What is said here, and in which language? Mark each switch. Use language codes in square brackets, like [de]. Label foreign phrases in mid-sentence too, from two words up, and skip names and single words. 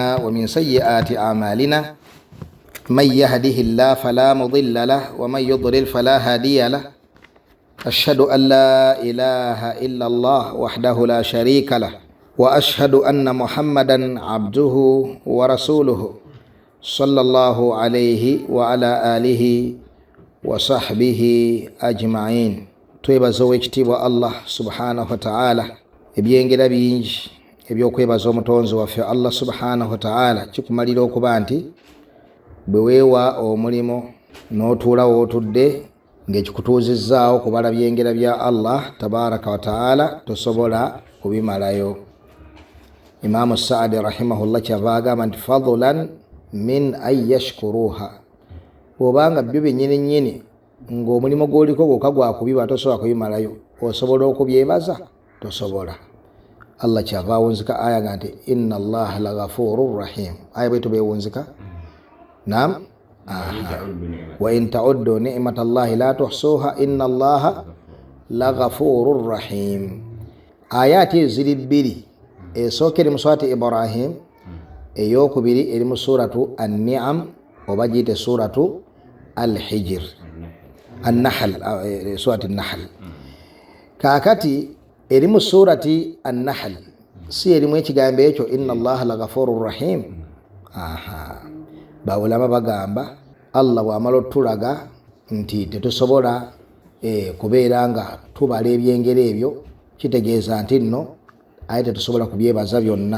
[ar] ومن سيئات أعمالنا من يهده الله فلا مضل له ومن يضلل فلا هادي له أشهد أن لا إله إلا الله وحده لا شريك له وأشهد أن محمدا عبده ورسوله صلى الله عليه وعلى آله وصحبه أجمعين. [lg] twebaza owekitiibwa Allah [ar] سبحانه وتعالى [lg] ebyengera bingi ebyokwebaza omutonzi waffe Allah [ar] سبحانه وتعالى [lg] kikumalira okuba nti bwe weewa omulimo n'otuula wootudde ng'ekikutuuzizzaawo kubala byengera bya Allah [ar] تبارك وتعالى [lg] tosobola kubimalayo. Imaamu Saadi rahimahullah kyava agamba nti [ar] فضلا عن أن يشكرها, [lg] bw'obanga byo byennyini nnyini ng'omulimu gw'oliko gwokka gwakubiba tosobola kubimalayo, osobola okubyebaza? Tosobola. Allah kyava awunzika aya nga nti [ar] إن الله لغفور رحيم. [lg] Aya bwe tubeewunzika [ar] نعم وإن تعدوا نعمة الله لا تحصوها إن الله لغفور رحيم. [lg] Ayati ziri bbiri, esookera mu surati Ibrahim, eyokubiri eri mu suratu an-Ni'am oba giyite suratu al-Hijr an-Nahl, surati an-Nahl. Kaakati eri mu surati an-Nahl si erimu ekigambo ekyo [ar] إن الله لغفور رحيم. [lg] Bawulama bagamba Allah bw'amala otulaga nti tetusobola kubeera nga tubala ebyengero ebyo, kitegeeza nti nno aye tetusobola kubyebaza byonna.